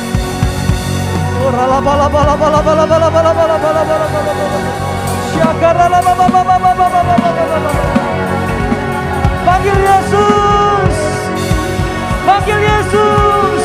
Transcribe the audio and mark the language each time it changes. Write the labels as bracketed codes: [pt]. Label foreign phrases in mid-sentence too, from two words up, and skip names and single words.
[id] Bala bala bala bala bala bala bala bala bala bala bala. Syakara la bala bala bala bala bala. Panggil Yesus. Panggil Yesus.